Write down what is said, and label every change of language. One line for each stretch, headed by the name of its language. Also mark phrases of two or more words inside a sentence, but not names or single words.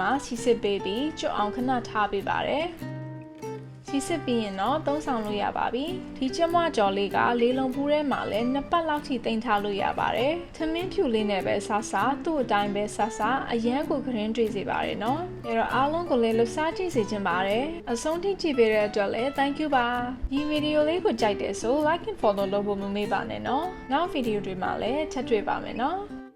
Burmese: မှာစီစစ်ပေးပြီးကျွတ်အောင်ခဏထားပေးပါတယ်စီစစ်ပြီးရင်တော့သုံးဆောင်လို့ရပါပြီဒီကြက်မွှကြော်လေးကလေးလုံးဖူးထဲမှာလည်း2ပတ်လောက်ထိတင်ထားလို့ရပါတယ်ထမင်းဖြူလေးနဲ့ပဲစားစားသူ့အတိုင်းပဲစားစားအရန်ကိုခရင်တွေ့စေပါတယ်နော်အဲတော့အားလုံးကိုလည်းလှူစားကြည့်စေချင်ပါတယ်အဆုံးထိကြည့်ပေးတဲ့အတွက်လည်း
English: thank you
Burmese: ပါဒီဗီဒီယိုလေးကိုကြိုက်တယ်ဆို
English: like and follow
Burmese: လုပ်ဖို့မမေ့ပါနဲ့နော်နောက်ဗီဒီယိုတွေမှာလည်းထပ်တွေ့ပါမယ်နော်